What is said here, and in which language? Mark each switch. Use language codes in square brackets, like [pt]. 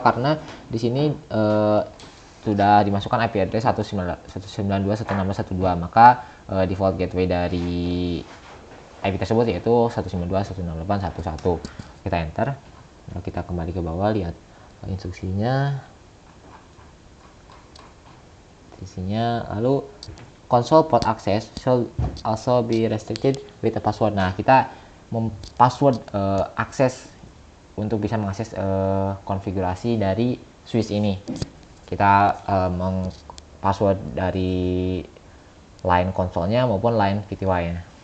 [id] Karena di sini sudah dimasukkan IP address 192.168.1.2, maka default gateway dari IP tersebut yaitu 192.168.1.1. Kita enter. Lalu kita kembali ke bawah, lihat instruksinya. Lalu [en] console port access should also be restricted with a password. [id] Nah, kita password akses untuk bisa mengakses konfigurasi dari switch ini. Kita password dari line konsolnya maupun line VTY-nya.